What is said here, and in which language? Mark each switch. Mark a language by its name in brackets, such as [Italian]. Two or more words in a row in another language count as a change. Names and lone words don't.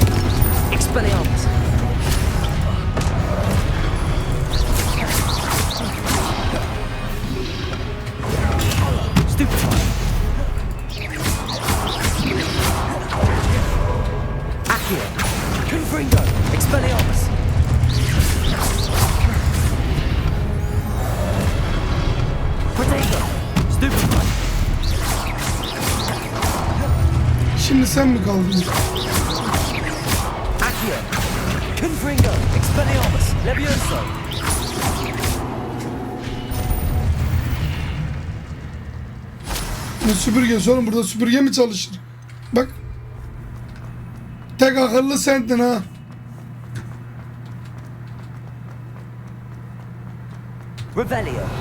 [Latin] Expelliarmus! Stupefy! Accio! Confringo! Expelliarmus! Protego! Stupefy! [Turkish] Şimdi sen mi kaldın? [Latin] Accio! Confringo! Expelliarmus! Levioso! [Turkish] Ne süpürgesi oğlum, burada süpürge mi çalışır? Bak. Tek akıllı sendin ha. [Latin] Revelio!